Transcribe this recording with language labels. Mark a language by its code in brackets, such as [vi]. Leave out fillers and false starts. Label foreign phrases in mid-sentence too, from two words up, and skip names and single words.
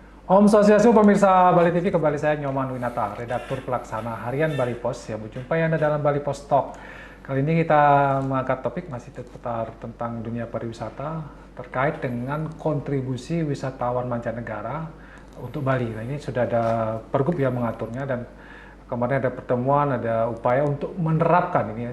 [id] Om Swastiastu pemirsa Bali TV, kembali saya Nyoman Winata, redaktur pelaksana harian Bali Pos. Ya, berjumpa Anda dalam Bali Pos Talk. Kali ini kita mengangkat topik masih seputar tentang dunia pariwisata terkait dengan kontribusi wisatawan mancanegara untuk Bali. Nah, ini sudah ada pergub yang mengaturnya dan kemarin ada pertemuan, ada upaya untuk menerapkan ini.